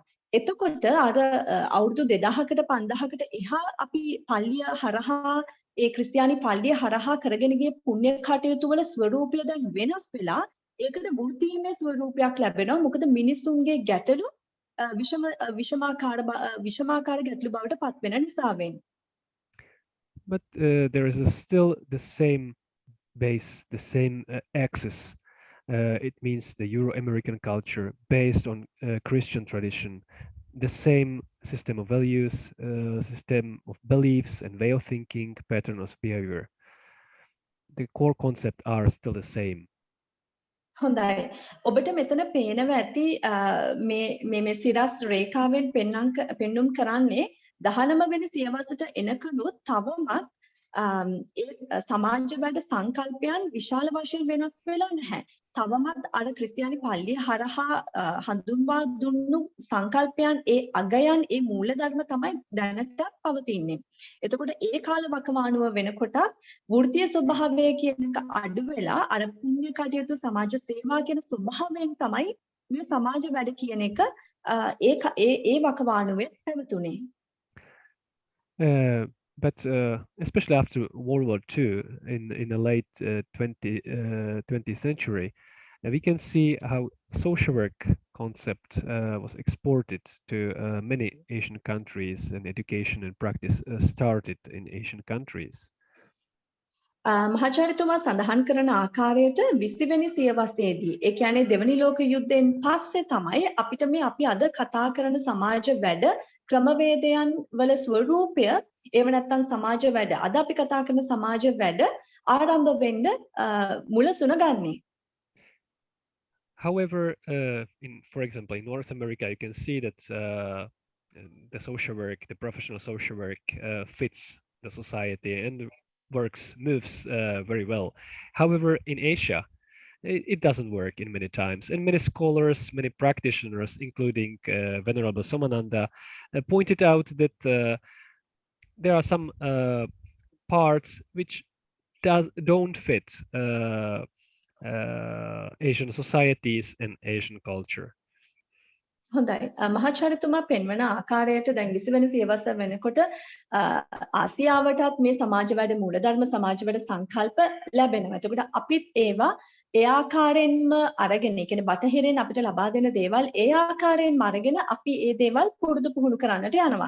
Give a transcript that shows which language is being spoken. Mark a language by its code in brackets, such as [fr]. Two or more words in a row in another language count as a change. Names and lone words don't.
[si] එතකොට අර අවුරුදු 2000කට 5000කට එහා අපි පල්ලිය හරහා ඒ ක්‍රිස්තියානි පල්ලිය හරහා කරගෙන ගිය පුණ්‍ය කටයුතු වල ස්වරූපය දැන් වෙනස් වෙලා ඒකට වෘත්තීමේ ස්වරූපයක් ලැබෙනවා. මොකද මිනිසුන්ගේ ගැටලු විෂමාකාර ගැටලු බවට පත් වෙන නිසාවෙන්. [en] But there is still the same base, the same axis. It means the Euro-American culture based on Christian tradition, the same system of values, system of beliefs and way of thinking, pattern of behavior. The core concepts are still the same. [si] හොඳයි. ඔබට මෙතන පේනවා ඇති මේ සිරස් රේඛාවෙන් පෙන්눔 කරන්නේ 19 වෙනි සියවසට එනකලුත් තවමත් ඒ සමාජ වැඩ සංකල්පයන් විශාල වශයෙන් වෙනස් වෙලා නැහැ. තවමත් අර ක්‍රිස්තියානි පල්ලිය හරහා හඳුන්වා දුන්නු සංකල්පයන් ඒ අගයන් ඒ මූලධර්ම තමයි දැනටත් පවතින්නේ. එතකොට ඒ කාල වකවානුව වෙනකොටත් වෘත්තීය ස්වභාවය කියන එක අඩු වෙලා අර පුණ්‍ය කටයුතු සමාජ සේවා කියන ස්වභාවයෙන් තමයි මේ සමාජ වැඩ කියන එක ඒ වකවානුවේ පැවතුනේ. [en] But especially after World War II, in the late 20th century, we can see how social work concept was exported to many Asian countries, and education and practice started in Asian countries. [si] මහාචාර්යතුමා සඳහන් කරන ආකාරයට 20 වෙනි සියවසේදී ඒ කියන්නේ දෙවනි ලෝක යුද්ධයෙන් පස්සේ තමයි අපිට මේ අපි අද කතා කරන සමාජ වැඩ ක්‍රමවේදයන් වල ස්වරූපය ඒව නැත්තම් සමාජ වැඩ අද අපි කතා කරන සමාජ වැඩ ආරම්භ වෙන්න මුලසුන ගන්නේ. [en] However, for example, in North America, you can see that the social work, the professional social work fits the society and moves very well. However, in Asia, it doesn't work in many times. And many scholars, many practitioners, including Venerable Somananda, pointed out that there are some parts which don't fit Asian societies and Asian culture. [si] හොඳයි මහාචාර්යතුමා පෙන්වන ආකාරයට දැන් 20 වෙනි සියවස වෙනකොට ආසියාවටත් මේ සමාජ වැඩ මූලධර්ම සමාජ වැඩ සංකල්ප ලැබෙනවා. එතකොට අපිත් ඒවා ඒ ආකාරයෙන්ම අරගෙන ඒ කියන්නේ බටහිරින් අපිට ලබා දෙන දේවල් ඒ ආකාරයෙන්ම අරගෙන අපි ඒ දේවල් පුරුදු පුහුණු කරන්නට යනවා.